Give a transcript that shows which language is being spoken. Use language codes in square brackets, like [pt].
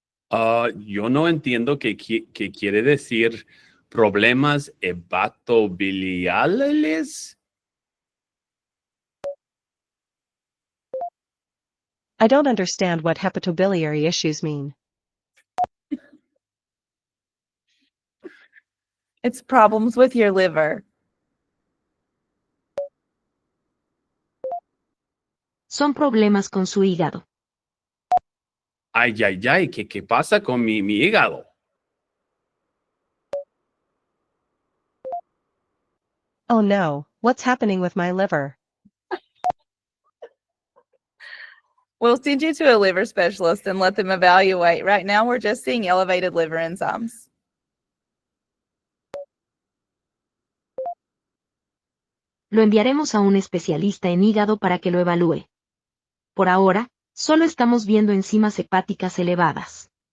[es] Yo no entiendo qué quiere decir problemas hepatobiliares. [en] I don't understand what hepatobiliary issues mean. It's problems with your liver. [es] Son problemas con su hígado. Ay, ay, ay, ¿qué pasa con mi hígado? [en] Oh no, what's happening with my liver? We'll send you to a liver specialist and let them evaluate. Right now, we're just seeing elevated liver enzymes. [es] Lo enviaremos a un especialista en hígado para que lo evalúe. Por ahora, solo estamos viendo enzimas hepáticas elevadas.